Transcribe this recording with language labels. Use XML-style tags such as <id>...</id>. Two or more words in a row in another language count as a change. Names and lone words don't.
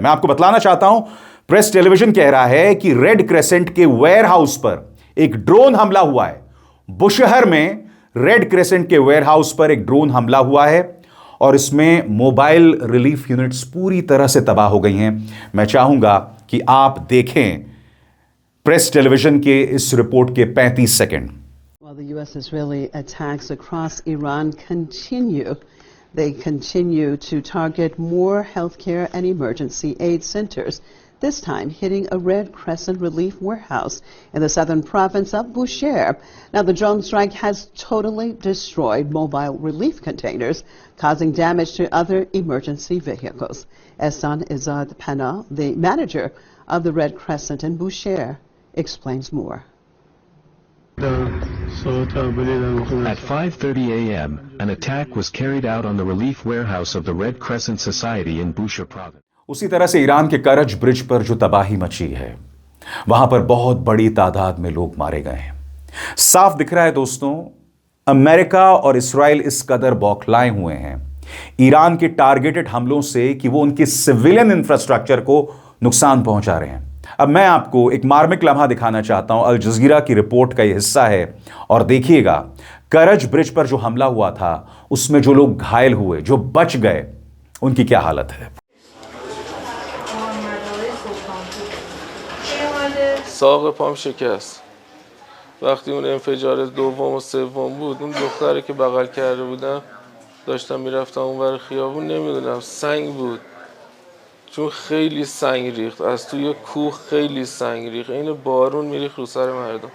<hi>मैं आपको बतलाना चाहता हूं, प्रेस टेलीविजन कह रहा है कि रेड क्रेसेंट के वेयरहाउस पर एक ड्रोन हमला हुआ है। बुशहर में रेड क्रेसेंट के वेयरहाउस पर एक ड्रोन हमला हुआ है और इसमें</hi> <en>mobile relief units</en> <hi>पूरी तरह से तबाह हो गई हैं। मैं चाहूंगा कि आप देखें प्रेस टेलीविजन के इस रिपोर्ट के 35 सेकंड।</hi> <en>While the U.S.-Israeli attacks across Iran continue, they continue to target more healthcare and emergency aid centers, this time hitting a Red Crescent relief warehouse in the southern province of Bushehr. Now, the drone strike has totally destroyed mobile relief containers, causing damage to other emergency vehicles. Ehsan Izad Pana, the manager of the Red Crescent in Bushehr, explains more. At 5:30 a.m., an attack was carried out on the relief warehouse of the Red Crescent Society in Bushehr province.</en> <hi>उसी तरह से ईरान के करज ब्रिज पर जो तबाही मची है, वहां पर बहुत बड़ी तादाद में लोग मारे गए हैं। साफ दिख रहा है दोस्तों, अमेरिका और इस्राइल इस कदर बौखलाए हुए हैं ईरान के टारगेटेड हमलों से कि वो उनके</hi> <en>civilian infrastructure</en> <hi>को नुकसान पहुंचा रहे हैं। अब मैं आपको एक मार्मिक लम्हा दिखाना चाहता हूं। अल जजीरा की रिपोर्ट का यह हिस्सा है, और देखिएगा करज ब्रिज पर जो हमला हुआ था उसमें जो लोग घायल हुए, जो बच गए, उनकी क्या हालत है।</hi> <fa>ساق پام شکست. وقتی اون انفجار دوم و سوم بود، اون دختری که بغل کرده بودم داشتم میرفتم اون ور خیابون، نمیدونم سنگ بود، چون خیلی سنگ ریخت از توی کوه، خیلی سنگ ریخت، این بارون میریخت رو سر مردم.</fa>